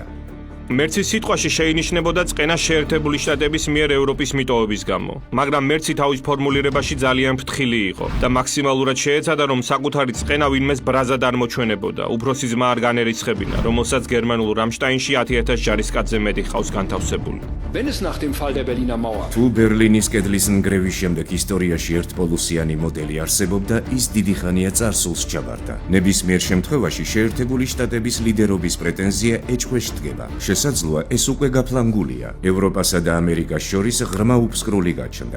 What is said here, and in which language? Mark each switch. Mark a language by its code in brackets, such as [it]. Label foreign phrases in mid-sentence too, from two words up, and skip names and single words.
[ka] მერცის სიტყვაში შეინიშნებოდა წყენა შეერთებული შტატების მიერ ევროპის მიტოვების გამო, მაგრამ მერცი თავის ფორმულირებაში ძალიან ფრთხილი იყო და მაქსიმალურად შეეცადა, რომ საკუთარი წყენა ვინმეს ბრაზად არ მოჩვენებოდა, უფროსი ძმა არ განერიცხებინა, რომელსაც გერმანულ რამშტაინში 10,000 ჯარისკაცზე მეტი ჰყავს განთავსებული. [de] Wenn es nach dem Fall der Berliner Mauer [ka] თუ ბერლინის კედლის ნგრევის შემდეგ ისტორიაში ერთპოლუსიანი მოდელი არსებობდა, ის დიდი ხანია წარსულს ჩაბარდა. ნებისმიერ შემთხვევაში შეერთებული შტატების ლიდერობის პრეტენზია ეჭვეშ დგება. შესაძლოა ეს უკვე გაფლანგულია. ევროპასა და ამერიკას შორის ღრმა უფსკრული გაჩნდა.